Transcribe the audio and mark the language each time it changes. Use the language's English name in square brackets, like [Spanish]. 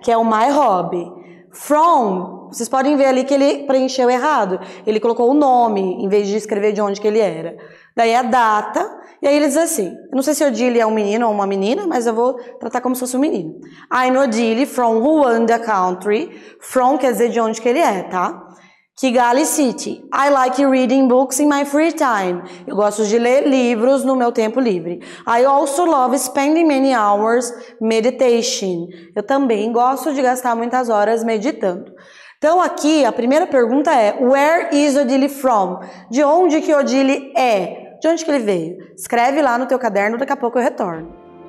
[Portuguese] Que é o My Hobby. From, vocês podem ver ali que ele preencheu errado. Ele colocou o nome em vez de escrever de onde que ele era. Daí a data, e aí ele diz assim, eu não sei se Odile é um menino ou uma menina, mas eu vou tratar como se fosse um menino. [English] I'm Odile from Rwanda country. [Portuguese] From quer dizer de onde que ele é, tá? [English] Kigali City. I like reading books in my free time. [Portuguese] Eu gosto de ler livros no meu tempo livre. [English] I also love spending many hours meditation. [Portuguese] Eu também gosto de gastar muitas horas meditando. Então aqui a primeira pergunta é [English] Where is Odile from? [Portuguese] De onde que Odile é? De onde que ele veio? Escreve lá no teu caderno, daqui a pouco eu retorno.